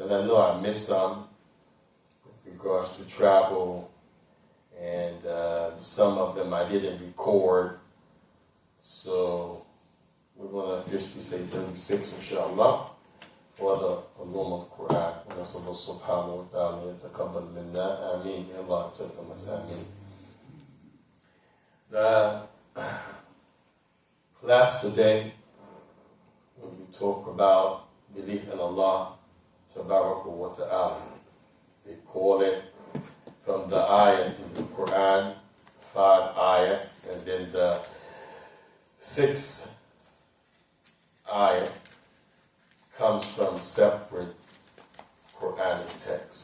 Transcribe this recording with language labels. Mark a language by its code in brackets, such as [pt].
[en] And I know I missed some with regards to travel, and some of them I didn't record. So we're going to officially say 36, inshallah, for the Uloom of the Quran. [ar] ونسأل الله سبحانه وتعالى يتقبل منا آمين. [en] May Allah accept from us, Ameen. The class today, when we talk about belief in Allah Tabaraka wa Ta'ala, they call it from the ayah in the Quran, 5 ayah, and then the 6th ayah comes from separate Quranic texts.